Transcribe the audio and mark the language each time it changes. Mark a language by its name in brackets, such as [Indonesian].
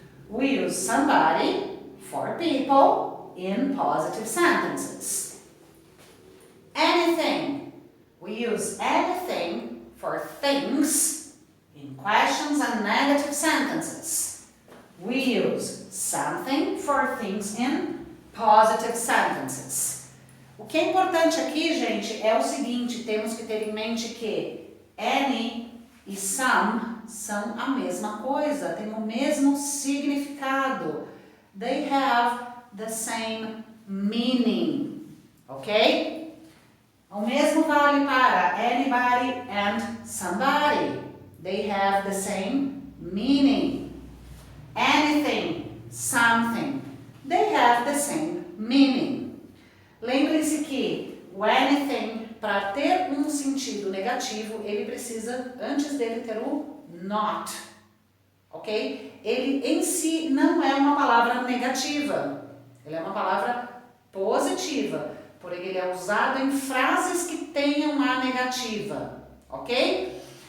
[English] We use somebody for people in positive sentences. Anything. We use anything for things in questions and negative sentences. We use something for things in positive sentences. [Portuguese] O que é importante aqui, gente, é o seguinte, temos que ter em mente que any e some são a mesma coisa, têm o mesmo significado. [English] They have the same meaning, ok? [Portuguese] O mesmo vale para anybody and somebody. [English] They have the same meaning. Anything, something, they have the same meaning. [Portuguese] Lembre-se que o anything, para ter um sentido negativo, ele precisa, antes dele, ter o not, ok? Ele em si não é uma palavra negativa, ele é uma palavra positiva, porém ele é usado em frases que tenham a negativa, ok?